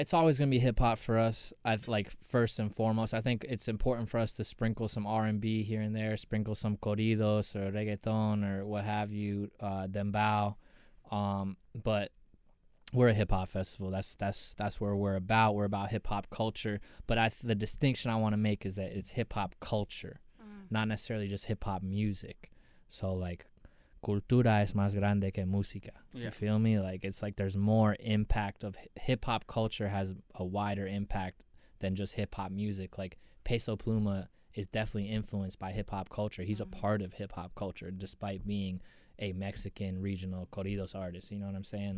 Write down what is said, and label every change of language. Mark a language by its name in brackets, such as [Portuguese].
[English] It's always going to be hip hop for us. First and foremost, I think it's important for us to sprinkle some R&B here and there, sprinkle some corridos or reggaeton or what have you, dembow. But we're a hip hop festival. That's where we're about. We're about hip hop culture. But the distinction I want to make is that it's hip hop culture, not necessarily just hip hop music. So like, [Spanish] cultura es más grande que música. [English] You feel me? Like, it's like there's more impact of hip-hop culture has a wider impact than just hip-hop music. Like, Peso Pluma is definitely influenced by hip-hop culture. He's a part of hip-hop culture despite being a Mexican regional corridos artist. You know what I'm saying?